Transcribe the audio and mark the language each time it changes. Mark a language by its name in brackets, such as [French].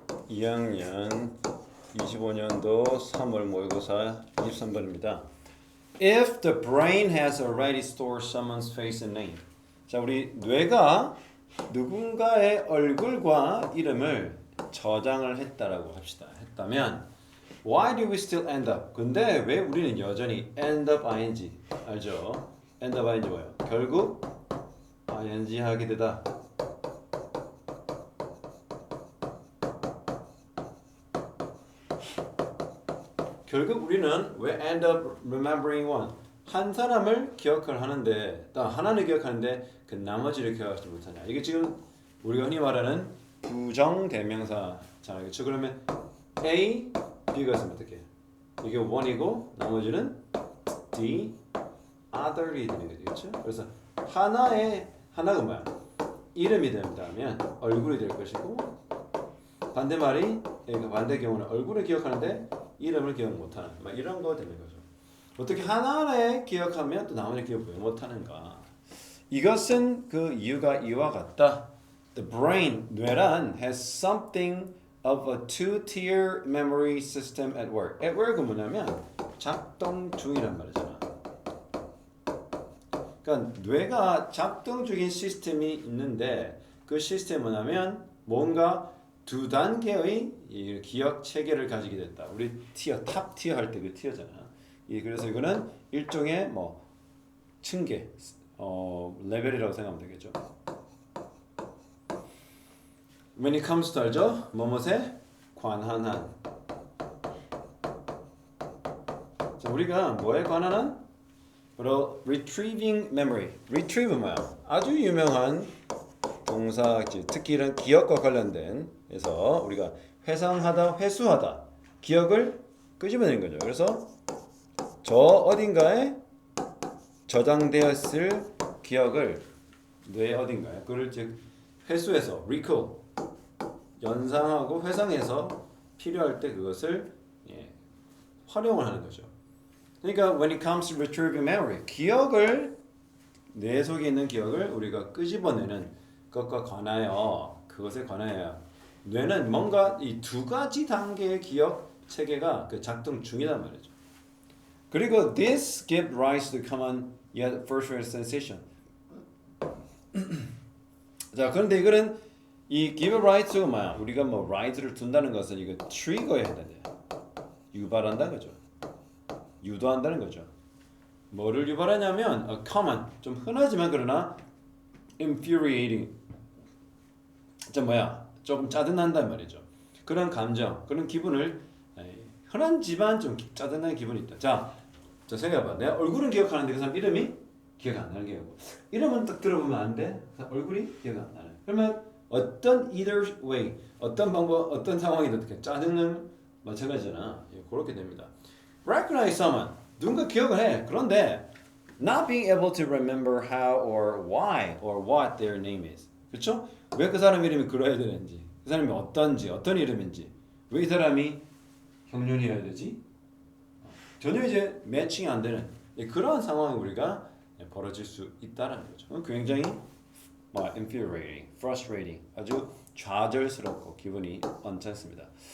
[Korean] 2학년 25년도 3월 모의고사 23번입니다. [English] If the brain has already stored someone's face and name. [Korean] 자, 우리 뇌가 누군가의 얼굴과 이름을 저장을 했다라고 합시다. 했다면 [English] Why do we still end up? [Korean] 근데 왜 우리는 여전히 end up ing 알죠? end up ing 뭐예요? 결국 ing 하게 되다. 결국 우리는 왜 [English] end up remembering one? [Korean] 한 사람을 기억을 하는데, 하나는 기억하는데 그 나머지를 기억하지 못하냐? 이게 지금 우리가 흔히 말하는 부정대명사잖아요. 그렇죠? 그러면 A, B가 있으면 어떻게 해요? 이게 one이고 나머지는 D, other이 되는 거죠. 그렇죠? 그래서 하나가 뭐야? 이름이 된다면 얼굴이 될 것이고 반대말이 반대 경우는 얼굴을 기억하는데 이름을 기억 못하는 막 이런 거 되는 거죠. 어떻게 하나를 기억하면 또 나머지 기억 못하는가? 이것은 그 이유가 이와 같다. [English] The brain, [Korean] 뇌란 [English] has something of a two-tier memory system at work. [Korean] At work은 뭐냐면 작동 중이란 말이잖아. 그러니까 뇌가 작동 중인 시스템이 있는데 그 시스템은 뭐냐면 뭔가 두 단계의 이 기억 체계를 가지게 됐다. 우리 탑 티어 할 때 그 티어잖아. 그래서 이거는 일종의 뭐 층계, 레벨이라고 생각하면 되겠죠. [English] When it comes to [Korean] 알죠? 뭐뭐에 관한한. 자, 우리가 뭐에 관한한? 바로 [English] retrieving memory. [Korean] retrieve는 뭐야? 아주 유명한 동사지. 특히 이런 기억과 관련된 그래서 우리가 회상하다, 회수하다, 기억을 끄집어내는 거죠. 그래서 저 어딘가에 저장되었을 기억을 뇌 어딘가에 그걸 즉 회수해서 recall 연상하고 회상해서 필요할 때 그것을 활용을 하는 거죠. 그러니까 [English] when it comes to retrieving memory, [Korean] 기억을 뇌 속에 있는 기억을 우리가 끄집어내는 것과 관하여 그것에 관하여 뇌는 뭔가 이 두 가지 단계의 기억 체계가 그 작동 중이란 말이죠. [English] 그리고 this gives rise to common yet first-rate sensation. [Korean] 자, 그런데 이거는 이 give rise가 뭐야? 우리가 뭐 rise를 둔다는 것은 이거 trigger해야 되는데 유발한다는 거죠. 유도한다는 거죠. 뭐를 유발하냐면 a common 좀 흔하지만 그러나 infuriating 좀 짜증난단 말이죠. 그런 감정, 그런 기분을 흔한지만 좀 짜증나는 기분이 있다. 자 생각해봐. 내 얼굴은 기억하는데 그 사람 이름이 기억 안 나는 게 있고 이름은 딱 들어보면 안 돼. 얼굴이 기억 안 나는. 그러면 어떤 either way, 어떤 방법, 어떤 상황이든 어떻게 짜증은 마찬가지잖아. 그렇게 됩니다. [English] Recognize someone, [Korean] 누군가 기억을 해. [English] 그런데 not being able to remember how or why or what their name is. [Korean] 그렇죠? 왜 그 사람 이름이 그래야 되는지, 그 사람이 어떤지, 어떤 이름인지, 왜 이 사람이 형용이어야 되지? 전혀 이제 매칭이 안 되는 그러한 상황이 우리가 벌어질 수 있다는 거죠. 굉장히 infuriating, frustrating, 아주 좌절스럽고 기분이 언짢습니다.